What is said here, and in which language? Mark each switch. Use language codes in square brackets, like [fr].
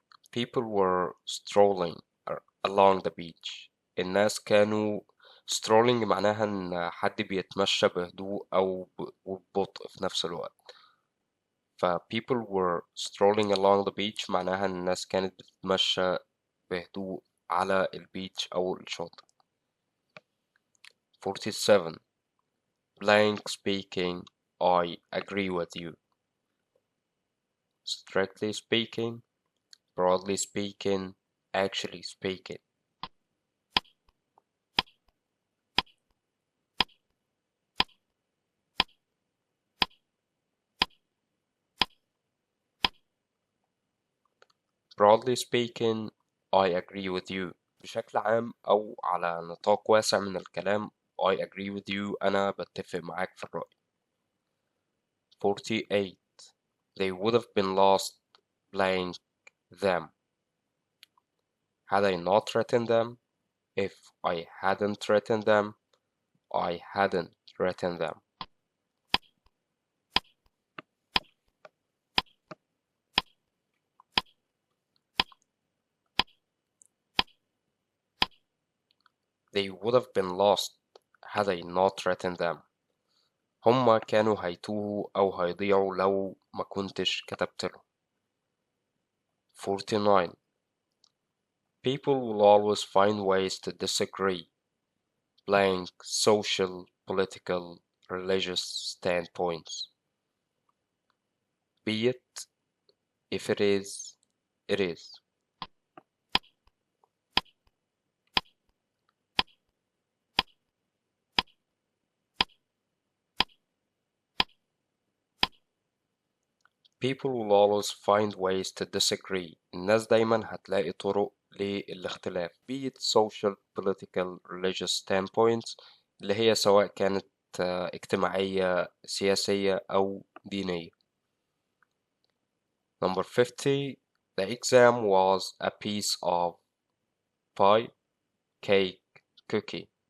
[en] People were strolling along the beach. [ar] الناس كانوا strolling معناها إن حد بيتمشى بهدوء أو ببطء في نفس الوقت. ف [en] people were strolling along the beach [ar] معناها إن الناس كانت بتتمشى بهدوء على البيتش أو الشاطئ. [en] 47. Blank speaking, I agree with you. Strictly speaking, broadly speaking, actually speaking. Broadly speaking, I agree with you. [ar] بشكل عام أو على نطاق واسع من الكلام [en] I agree with you [ar] أنا بتفق معاك في الرأي. [en] 48. They would have been lost blank them. Had I not written them, if I hadn't written them, I hadn't written them. They would have been lost had I not written them. [ar] هما كانوا هيتوهوا أو هيضيعوا لو ما كنتش كتبت لهم. [en] 49. People will always find ways to disagree. Blank social, political, religious standpoints. Be it, if it is, it is. People will always find ways to disagree. [ar] الناس دايما هتلاقي طرق للاختلاف. [en] Be it social, political, religious standpoints [ar] اللي هي سواء كانت اجتماعية، سياسية أو دينية. [en] Number 50. The exam was a piece of pie, cake, cookie.